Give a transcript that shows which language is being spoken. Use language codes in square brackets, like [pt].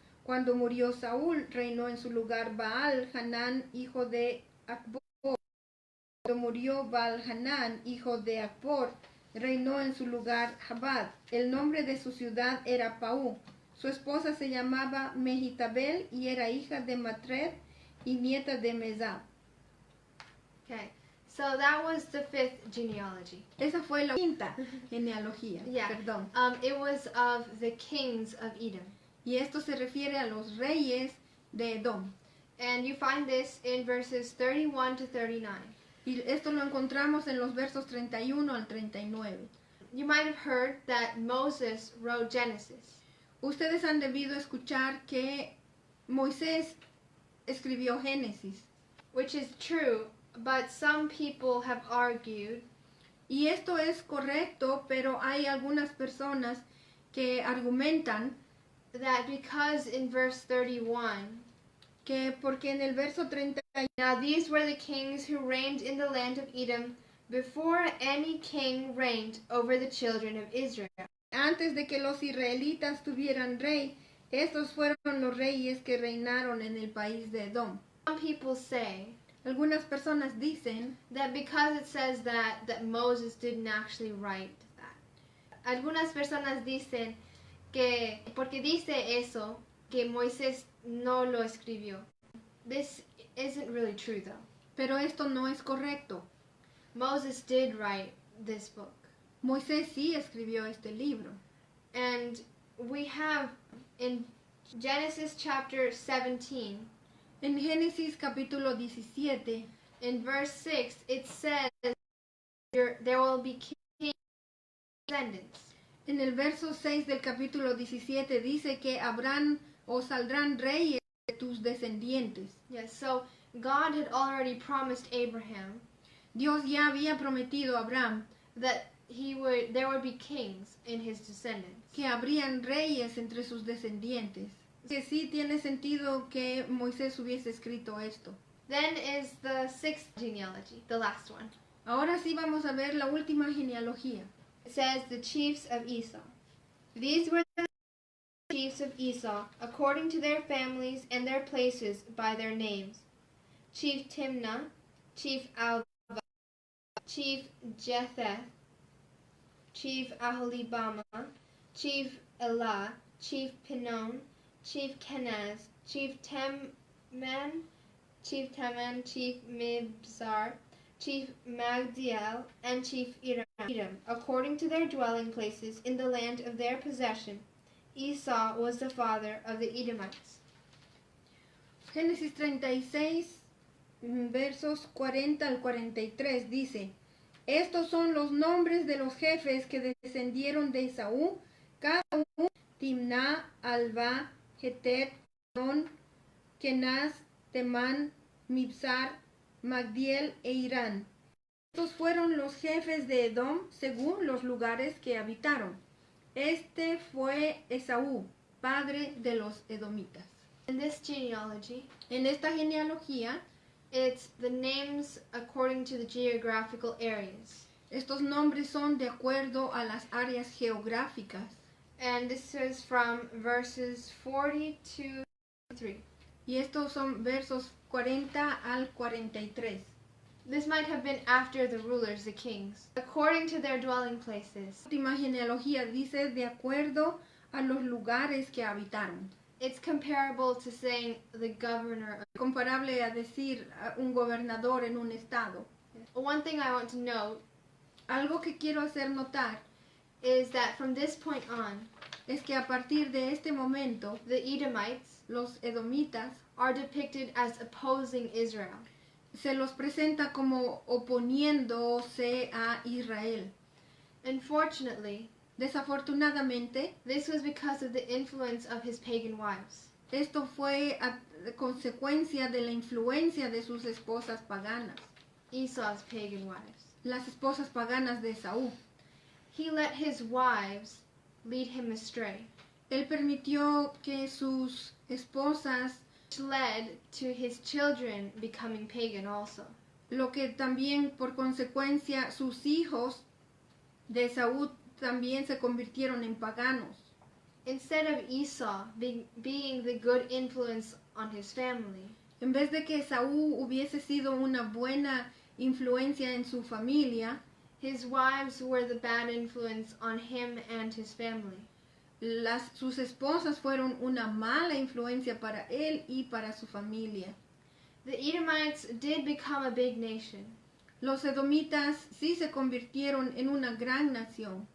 [es] Cuando murió Saúl, reinó en su lugar Baal-Hanán, hijo de Achbor. Cuando murió Baal-Hanán, hijo de Achbor, reinó en su lugar Jabad. El nombre de su ciudad era Pau. Su esposa se llamaba Mehitabel y era hija de Matred y nieta de Mezab. [en] Okay, so that was the fifth genealogy. [es] Esa fue la quinta genealogía. [en] Yeah. [es] Perdón. [en] It was of the kings of Edom. [es] Y esto se refiere a los reyes de Edom. [en] And you find this in verses 31 to 39. [es] Y esto lo encontramos en los versos 31 al 39. [en] You might have heard that Moses wrote Genesis. [es] Ustedes han debido escuchar que Moisés escribió Génesis. [en] Which is true, but some people have argued. [es] Y esto es correcto, pero hay algunas personas que argumentan [en] that because in verse 31, [es] que porque en el verso 31, [en] now these were the kings who reigned in the land of Edom before any king reigned over the children of Israel. [es] Antes de que los israelitas tuvieran rey, estos fueron los reyes que reinaron en el país de Edom. [en] Some people say [es] Algunas personas dicen [en] that because it says that Moses didn't actually write that. [es] Algunas personas dicen que porque dice eso, que Moisés no lo escribió. [en] This isn't really true though. [es] pero esto no es correcto. [en] Moses did write this book. [es] Moisés sí escribió este libro. [en] And we have in Genesis chapter 17, [es] En Génesis capítulo 17, [en] in verse 6, it says there will be king descendants. [es] en el verso 6 del capítulo 17 dice que habrán o saldrán reyes de tus descendientes. [en] Yes, so God had already promised Abraham [es] Dios ya había prometido a Abraham [en] that there would be kings in his descendants. [es] que habrían reyes entre sus descendientes. Que sí tiene sentido que Moisés hubiese escrito esto. [en] Then is the sixth genealogy, the last one. [es] Ahora sí vamos a ver la última genealogía. [en] It says the chiefs of Esau. These were the chiefs of Esau, according to their families and their places by their names. Chief Timnah, Chief Alva, Chief Jetheth, Chief Aholibama, Chief Elah, Chief Pinon, Chief Kenaz, Chief Teman, Chief Mibzar, Chief Magdiel, and Chief Edom, according to their dwelling places in the land of their possession. Esau was the father of the Edomites. [es] Génesis 36, versos 40 al 43 dice: Estos son los nombres de los jefes que descendieron de Esaú, cada uno: Timná, Alva, Jetet, Non, Kenaz, Temán, Mibzar, Magdiel e Irán. Estos fueron los jefes de Edom según los lugares que habitaron. Este fue Esaú, padre de los edomitas. [en] In this genealogy, [es] En esta genealogía, [en] It's the names according to the geographical areas. [es] Estos nombres son de acuerdo a las áreas geográficas. [en] And this is from verses 40 to 3. [es] Y estos son versos 40 al 43. [en] This might have been after the rulers, the kings, according to their dwelling places. [es] La última genealogía dice de acuerdo a los lugares que habitaron. [en] It's comparable to saying the governor. [es] Comparable a decir un gobernador en un estado. [en] One thing I want to note, [es] algo que quiero hacer notar, [en] is that from this point on, [es] es que a partir de este momento, [en] the Edomites, [es] los edomitas, [en] are depicted as opposing Israel. [es] Se los presenta como oponiéndose a Israel. [en] Unfortunately, [es] desafortunadamente, [en] this was because of the influence of his pagan wives. [es] Esto fue a consecuencia de la influencia de sus esposas paganas. [en] Esau's pagan wives. [es] Las esposas paganas de Esaú. [en] He let his wives lead him astray. [es] Él permitió que sus esposas, [en] which led to his children becoming pagan also. [es] Lo que también por consecuencia sus hijos de Esaú también se convirtieron en paganos. [en] Instead of Esau being the good influence on his family, [es] en vez de que Esaú hubiese sido una buena influencia en su familia, [en] his wives were the bad influence on him and his family. [es] Sus esposas fueron una mala influencia para él y para su familia. [en] The Edomites did become a big nation. [es] Los edomitas sí se convirtieron en una gran nación.